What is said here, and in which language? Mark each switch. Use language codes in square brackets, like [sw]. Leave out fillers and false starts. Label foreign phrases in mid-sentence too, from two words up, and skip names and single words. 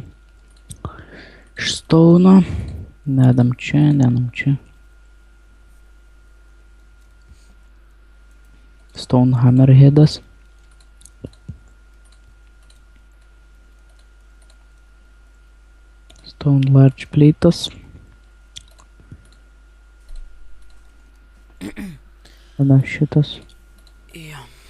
[lt] Iš stauno. Dedam čia. [en] Stone hammerheadas. Stone large plates. [lt] Tada šitas. Jo.